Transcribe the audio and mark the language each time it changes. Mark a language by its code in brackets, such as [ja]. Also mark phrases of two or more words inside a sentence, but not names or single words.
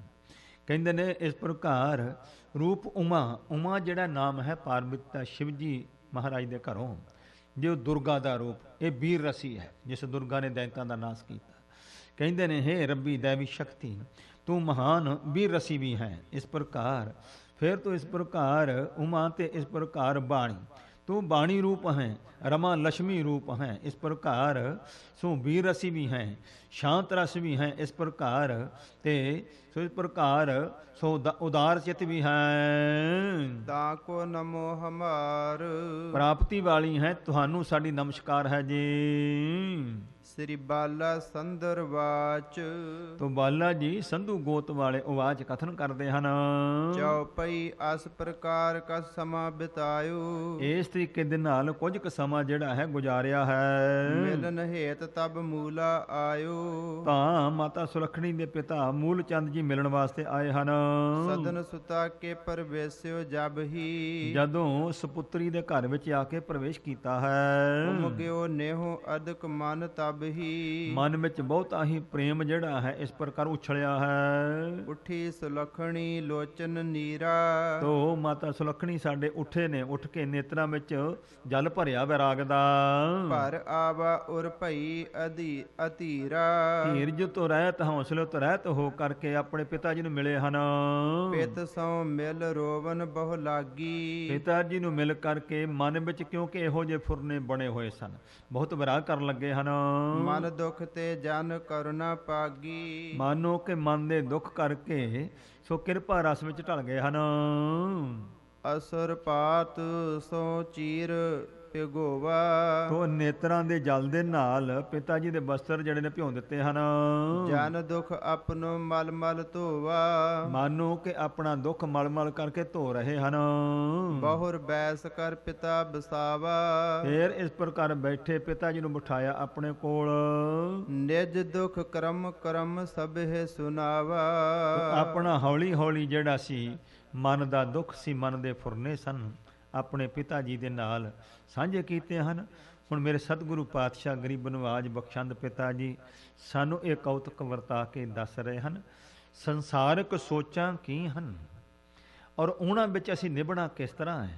[pa] ਕਹਿੰਦੇ ਨੇ ਇਸ ਪ੍ਰਕਾਰ ਰੂਪ ਉਮਾ, ਉਮਾ ਜਿਹੜਾ ਨਾਮ ਹੈ ਪਾਰਵਤੀ ਸ਼ਿਵ ਜੀ ਮਹਾਰਾਜ ਦੇ ਘਰੋਂ, ਜੋ ਦੁਰਗਾ ਦਾ ਰੂਪ, ਇਹ ਵੀਰ ਰਸੀ ਹੈ ਜਿਸ ਦੁਰਗਾ ਨੇ ਦੈਂਤਾਂ ਦਾ ਨਾਸ਼ ਕੀਤਾ। ਕਹਿੰਦੇ ਨੇ ਹੇ ਰੱਬੀ ਦੇਵੀ ਸ਼ਕਤੀ, ਤੂੰ ਮਹਾਨ ਵੀਰ ਰਸੀ ਵੀ ਹੈ। ਇਸ ਪ੍ਰਕਾਰ ਫਿਰ ਤੂੰ ਇਸ ਪ੍ਰਕਾਰ ਉਮਾ ਤੇ ਇਸ ਪ੍ਰਕਾਰ ਬਾਣੀ, ਤੂੰ ਬਾਣੀ ਰੂਪ ਹੈ, [hi] रमा लक्ष्मी रूप हैं। इस प्रकार सो वीर रसी भी हैं, शांत रस भी हैं। इस प्रकार ते सो इस प्रकार सो उदार चित भी हैं। [bra] ताको नमो हमार, [pa] ਪ੍ਰਾਪਤੀ ਵਾਲੀ ਹੈਂ, ਤੁਹਾਨੂੰ ਸਾਡੀ ਨਮਸਕਾਰ ਹੈ ਜੀ। [bra] श्री बाला संदर वाच, [hi] तो बाला जी संधु गोत वाले उवाच कथन करते हैं। [bra] चौपई अस प्रकार का समा बितायो, [pa] ਇਸ ਤਰੀਕੇ ਦੇ ਨਾਲ ਕੁਝ ਕ ਸਮਾ ਜਿਹੜਾ ਹੈ ਗੁਜ਼ਾਰਿਆ ਹੈ। [bra] मिलन हेत तब मूला आयो, [pa] ਤਾਂ ਮਾਤਾ ਸੁਲੱਖਣੀ ਦੇ ਪਿਤਾ ਮੂਲ ਚੰਦ ਜੀ ਮਿਲਣ ਵਾਸਤੇ ਆਏ ਹਨ। [bra] सदन सुता के प्रवेश्यो जब ही, [pa] ਜਦੋਂ ਸੁਪੁੱਤਰੀ ਦੇ ਘਰ ਵਿੱਚ ਆ ਕੇ ਪ੍ਰਵੇਸ਼ ਕੀਤਾ ਹੈ। [bra] उमग्यो नेहो अधिक मन तब ही, [pa] ਮਨ ਵਿੱਚ ਬਹੁਤਾ ਹੀ ਪ੍ਰੇਮ ਜਿਹੜਾ ਹੈ ਇਸ ਪ੍ਰਕਾਰ ਉਛਲਿਆ ਹੈ। [bra] उठी सुलखणी लोचन नीरा, [pa] ਤੋ ਮਾਤਾ ਸੁਲੱਖਣੀ ਸਾਡੇ ਉੱਠੇ ਨੇ, ਉੱਠ ਕੇ ਨੇਤਰਾਂ ਵਿੱਚ ਜਲ ਭਰਿਆ ਵੈਰਾਗ ਦਾ। [bra] पर आवा उर भई अधीरा, [pa] ਧੀਰਜ ਤੋਂ ਰਹਿਤ ਹੌਸਲੇ ਤੋਂ ਰਹਿਤ ਹੋ ਕਰਕੇ ਆਪਣੇ ਪਿਤਾ ਜੀ ਨੂੰ ਮਿਲੇ ਹਨ। [bra] पित सौ मिल रोवन बहु लागी, [pa] ਪਿਤਾ ਜੀ ਨੂੰ ਮਿਲ ਕਰਕੇ ਮਨ ਵਿੱਚ ਕਿਉਂਕਿ ਇਹੋ ਜਿਹੇ ਫੁਰਨੇ ਬਣੇ ਹੋਏ ਸਨ, ਬਹੁਤ ਵਿਰਾਗ ਕਰਨ ਲੱਗੇ ਹਨ। [bra] मन दुख ते जन करुणा पागी, [pa] ਮਾਨੋ ਕਿ ਮਨ ਦੇ ਦੁੱਖ ਕਰਕੇ ਸੋ ਕਿਰਪਾ ਰਸ ਵਿੱਚ ਢਲ ਗਏ ਹਨ। [bra] असुर पात सो चीर पिगोवा, [pa] ਤੋ ਨੇਤਰਾਂ ਦੇ ਜਲ ਦੇ ਨਾਲ ਪਿਤਾ ਜੀ ਦੇ ਬਸਤਰ ਜਿਹੜੇ ਨੇ ਭਿਉਂ ਦਿੱਤੇ ਹਨ। [bra] जन दुख अपनो मल मल धोवा, [pa] ਮਾਨੋ ਕਿ ਆਪਣਾ ਦੁੱਖ ਮਲ ਮਲ ਕਰਕੇ ਧੋ ਰਹੇ ਹਨ। [bra] बहुर बैस कर पिता बसावा, [pa] ਫਿਰ ਇਸ ਪ੍ਰਕਾਰ ਬੈਠੇ ਪਿਤਾ ਜੀ ਨੂੰ ਬਿਠਾਇਆ ਆਪਣੇ ਕੋਲ। [bra] निज दुख क्रम क्रम सब है सुनावा, [pa] ਆਪਣਾ ਹੌਲੀ ਹੌਲੀ ਜਿਹੜਾ ਸੀ ਮਨ ਦਾ ਦੁੱਖ ਸੀ, ਮਨ ਦੇ ਫੁਰਨੇ ਸਨ, ਆਪਣੇ ਪਿਤਾ ਜੀ ਦੇ ਨਾਲ ਸਾਂਝੇ ਕੀਤੇ ਹਨ। ਹੁਣ ਮੇਰੇ ਸਤਿਗੁਰੂ ਪਾਤਸ਼ਾਹ ਗਰੀਬ ਨਵਾਜ ਬਖਸ਼ੰਦ ਪਿਤਾ ਜੀ ਸਾਨੂੰ ਇਹ ਕੌਤਕ ਵਰਤਾ ਕੇ ਦੱਸ ਰਹੇ ਹਨ। ਸੰਸਾਰਿਕ ਸੋਚਾਂ ਕੀ ਹਨ ਔਰ ਉਹਨਾਂ ਵਿੱਚ ਅਸੀਂ ਨਿਭਣਾ ਕਿਸ ਤਰ੍ਹਾਂ ਹੈ।